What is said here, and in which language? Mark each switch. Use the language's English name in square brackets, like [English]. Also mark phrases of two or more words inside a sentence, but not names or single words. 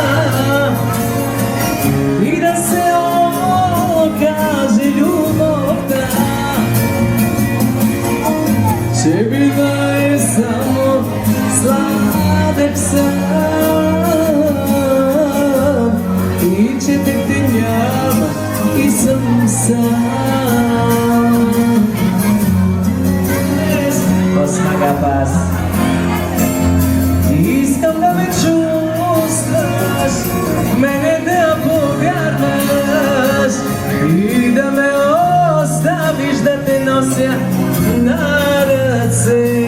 [Bulgarian] и да се окаже любовта, че бива е само сладък сън и че те няма и съм сам. [Greek] Πως μ' αγαπάς. [Bulgarian] Искам да ме чувстваш, мене да повярваш и да ме оставиш да те нося на ръце.